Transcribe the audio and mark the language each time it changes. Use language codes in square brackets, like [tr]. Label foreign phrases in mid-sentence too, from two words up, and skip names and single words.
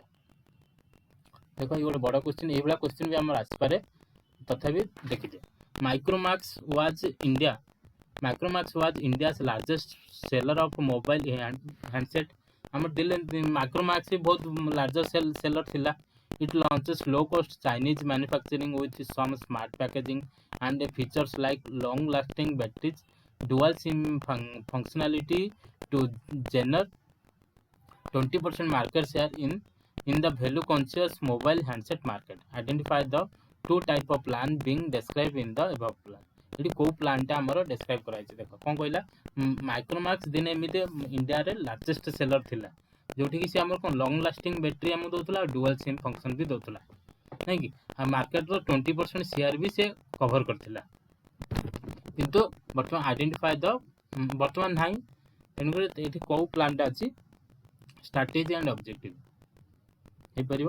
[or] ଦେଖ ଇଏ ଗୋଟେ ବଡ଼ କ୍ୱେଶ୍ଚିନ୍, ଏଇଭଳିଆ କ୍ୱେଶ୍ଚିନ୍ ବି ଆମର ଆସିପାରେ, ତଥାପି ଦେଖିଦିଅ। [en] Micromax was India's largest seller of mobile handset. [or] ଆମର ଦିଲ୍ଲୀ Micromax ବି ବହୁତ [en] largest seller [or] ଥିଲା। [en] It launches low-cost Chinese manufacturing with some smart packaging and features like long-lasting batteries, dual SIM functionality to generate 20% market share in the value-conscious mobile handset market. Identify the two type of plan being described in the above plan. [or] ଏଠି କେଉଁ ପ୍ଲାନ୍ଟା ଆମର ଡେସ୍କ୍ରାଇବ୍ କରାଯାଇଛି ଦେଖ କ'ଣ କହିଲା। ମାଇକ୍ରୋମାକ୍ସ ଦିନେ ଏମିତି ଇଣ୍ଡିଆରେ [en] largest seller [or] ଥିଲା, ଯେଉଁଠିକି ସେ ଆମର କ'ଣ [en] long lasting battery [or] ଆମକୁ ଦେଉଥିଲା ଆଉ [en] dual SIM function [or] ବି ଦେଉଥିଲା, ନାଇଁ କି। ଆଉ ମାର୍କେଟର 20% ସେୟାର ବି ସେ କଭର କରିଥିଲା। କିନ୍ତୁ ବର୍ତ୍ତମାନ [en] identify the [or] ବର୍ତ୍ତମାନ ନାହିଁ, ତେଣୁକରି ଏଠି କେଉଁ ପ୍ଲାନ୍ଟା ଅଛି, [en] strategy and objective [or] ହେଇପାରିବ।